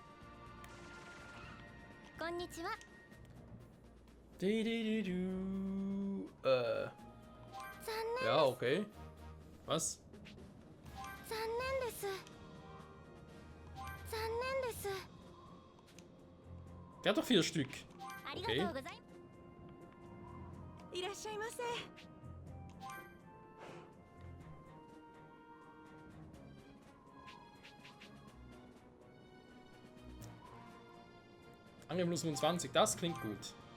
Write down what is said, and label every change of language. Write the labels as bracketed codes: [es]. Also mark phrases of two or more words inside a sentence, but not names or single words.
[de] Konnichiwa. Ja, okay. Was? Der hat doch 4 Stück. Okay. [ja] いらっしゃいませ。 [de] Angriff plus 25, das klingt gut.